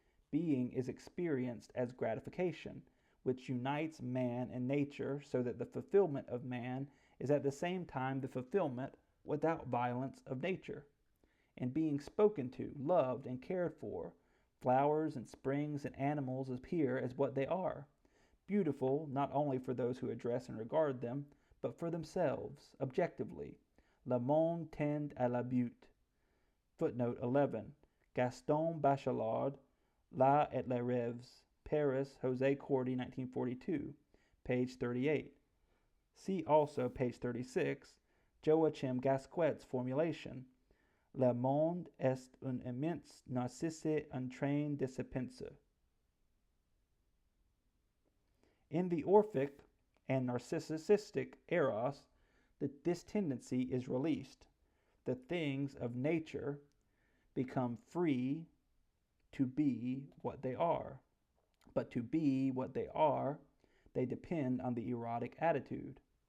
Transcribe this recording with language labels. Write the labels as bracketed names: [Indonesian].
[English] Being is experienced as gratification, which unites man and nature so that the fulfillment of man is at the same time the fulfillment, without violence, of nature. And being spoken to, loved, and cared for, flowers and springs and animals appear as what they are, beautiful not only for those who address and regard them, but for themselves, objectively. [French] Le monde tend à la beauté. [English] Footnote 11. Gaston Bachelard, La et les Rêves, Paris, José Cordy, 1942, page 38. See also, page 36, Joachim Gasquet's formulation. [French] Le monde est un immense narcisse en train de se penser. [English] In the Orphic and Narcissistic Eros, this tendency is released. The things of nature become free to be what they are. But to be what they are, they depend on the erotic attitude.